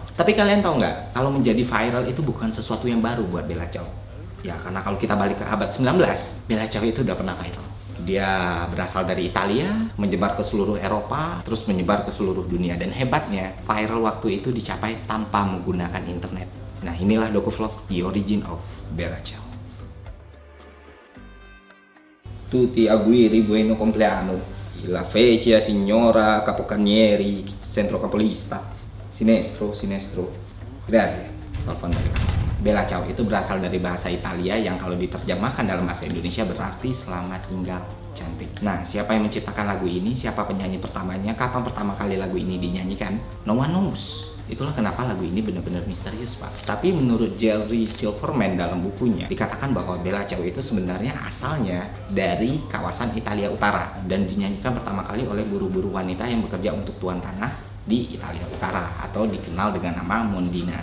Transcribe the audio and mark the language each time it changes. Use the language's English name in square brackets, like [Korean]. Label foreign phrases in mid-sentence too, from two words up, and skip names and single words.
[Indonesian] Tapi kalian tahu nggak, kalau menjadi viral itu bukan sesuatu yang baru buat Bella Ciao. Ya karena kalau kita balik ke abad 19, Bella Ciao itu udah pernah viral. Dia berasal dari Italia, menyebar ke seluruh Eropa, terus menyebar ke seluruh dunia. Dan hebatnya, viral waktu itu dicapai tanpa menggunakan internet. Nah inilah dokuvlog The Origin of Bella Ciao. [Italian] Tutti auguri buon compleanno. La fece signora capocannonieri, centro capolista, sinestro. Grazie. [Indonesian] Telepon dari kamu. Bella Ciao itu berasal dari bahasa Italia yang kalau diterjemahkan dalam bahasa Indonesia berarti selamat tinggal cantik. Nah, siapa yang menciptakan lagu ini? Siapa penyanyi pertamanya? Kapan pertama kali lagu ini dinyanyikan? [English] No one knows. [Indonesian] Itulah kenapa lagu ini benar-benar misterius pak. Tapi menurut Jerry Silverman dalam bukunya dikatakan bahwa Bella Ciao itu sebenarnya asalnya dari kawasan Italia Utara dan dinyanyikan pertama kali oleh buruh-buruh wanita yang bekerja untuk tuan tanah di Italia Utara atau dikenal dengan nama Mondina.